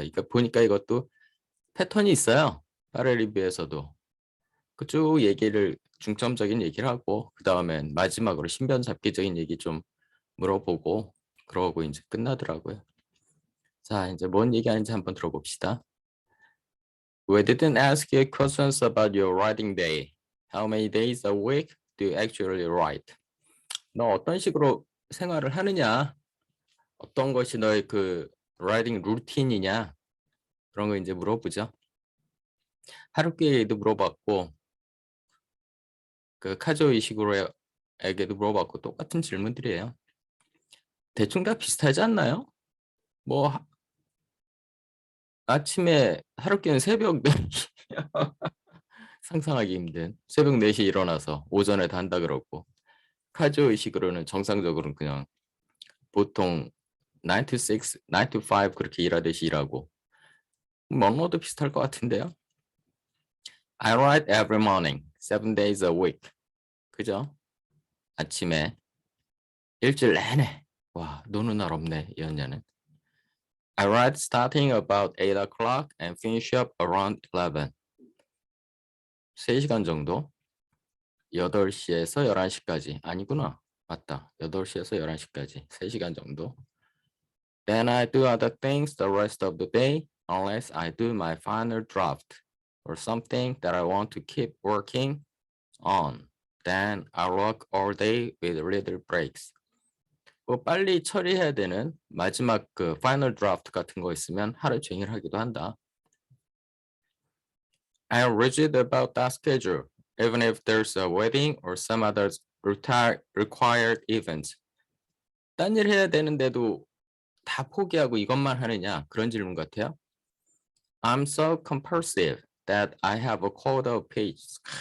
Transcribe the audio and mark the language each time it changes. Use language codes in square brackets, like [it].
[ko] 그러니까 보니까 이것도 패턴이 있어요. 파레 리뷰에서도 그쭉 얘기를, 중점적인 얘기를 하고, 그 다음엔 마지막으로 신변잡기적인 얘기 좀 물어보고, 그러고 이제 끝나더라고요. 자, 이제 뭔 얘기하는지 한번 들어봅시다. [en] We didn't ask you questions about your writing day. How many days a week do you actually write? [ko] 너 어떤 식으로 생활을 하느냐? 어떤 것이 너의 그 writing 루틴이냐? 그런 거 이제 물어보죠. 하루키에도 물어봤고, 그 카조 이시구로에게도 물어봤고, 똑같은 질문들이에요. 대충 다 비슷하지 않나요? 뭐 아침에 하루키는 새벽 4시 상상하기 힘든 새벽 4시에 일어나서 오전에 다 한다 그러고, 카조 이시구로는 정상적으로는 그냥 보통 9 to 6, 9 to 5 그렇게 일하듯이 일하고, 먼로도 비슷할 것 같은데요. [en] I write every morning, 7 days a week. [ko] 그죠? 아침에 일주일 내내. 와, 노는 날 없네, 이 연년은. [en] I write starting about 8 o'clock and finish up around 11. [ko] 3시간 정도. 8시에서 11시까지. 아니구나. 맞다. 8시에서 11시까지. 3시간 정도. [en] Then I do other things the rest of the day, unless I do my final draft or something that I want to keep working on. Then I work all day with little breaks. [ko] 뭐 빨리 처리해야 되는 마지막 그 파이널 드래프트 같은 거 있으면 하루 종일 하기도 한다. [en] I'm rigid about that schedule, even if there's a wedding or some other required event. [ko] 딴 일 해야 되는데도 다 포기하고 이것만 하느냐, 그런 질문 같아요. [en] I'm so compulsive that I have a quota of pages.